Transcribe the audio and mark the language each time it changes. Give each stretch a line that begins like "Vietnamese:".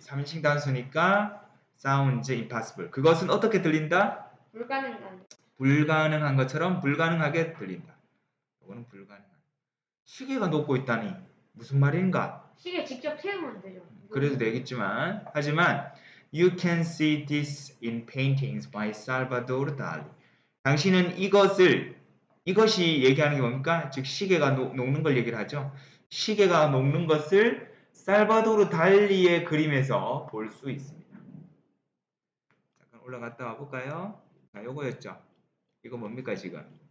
Korean: 3인칭 단수니까
English: sounds impossible.
Korean: 그것은 어떻게 들린다? 불가능한 것처럼 불가능하게 들린다. 이거는 불가능한. 시계가 녹고 있다니 무슨 말인가? 시계 직접 세우면 되죠. 그래도 되겠지만 하지만
English: You can see this in paintings by Salvador Dali.
Korean: 당신은 이것이 얘기하는 게 뭡니까? 즉 시계가 녹는 걸 얘기를 하죠. 시계가 녹는 것을 살바도르 달리의 그림에서 볼 수 있습니다. 잠깐 올라갔다 와 볼까요? 자, 요거였죠. 이거 뭡니까 지금?